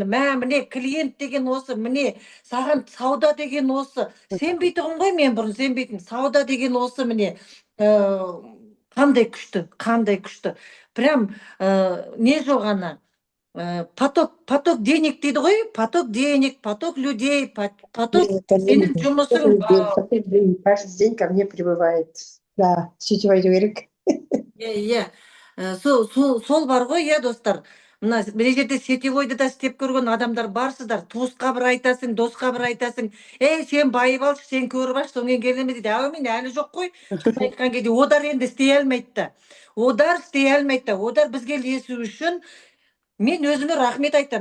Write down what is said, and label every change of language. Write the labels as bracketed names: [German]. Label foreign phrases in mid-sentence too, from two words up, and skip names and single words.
[Kazakh] Міне клиент деген осы, міне саған сауда деген осы. Сенбейтұғын ғой мен бұрын, сенбейтін. Сауда деген осы, міне қандай күшті. Прям не жоқ ана. [Russian] Поток денег [Kazakh] дейді ғой, [Russian] поток денег, поток людей, поток [Kazakh] сенің жұмысың. [Russian] Каждый день ко мне прибывает. Да, сетевой керек. [Kazakh] Иә. Сол бар ғой, достар. Мына бір жерде сетевойды да істеп көрген адамдар барсыздар. Туысқа бір айтасың, досқа бір айтасың. Сен байып алшы, сен көріп алшы, соңен келеме дейді. Мен әлі жоқ қой. Айтқан кезде одар енді істей алмайды. Одар бізге ілесу үшін мен өзіме рахмет айтам.